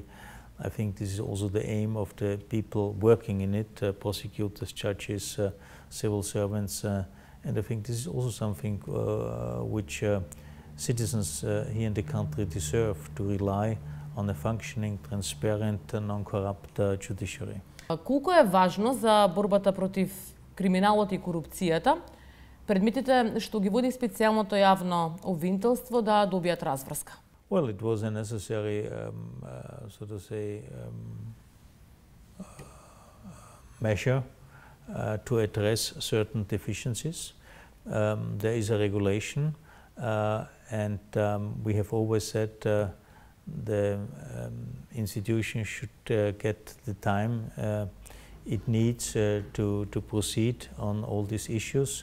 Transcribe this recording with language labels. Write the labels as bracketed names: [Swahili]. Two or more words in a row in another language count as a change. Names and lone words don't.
[English] I think this is also the aim of the people working in it, prosecutors, judges, civil servants, and I think this is also something which citizens here in the country deserve, to rely on a functioning, transparent, non-corrupt judiciary. [Macedonian] Колку е важно за борбата против криминалот и корупцијата предметите што ги води специјалното јавно обвинителство да добијат разврска? [English] Well, it was a necessary, so to say, measure to address certain deficiencies. There is a regulation, and we have always said the institution should get the time it needs to proceed on all these issues.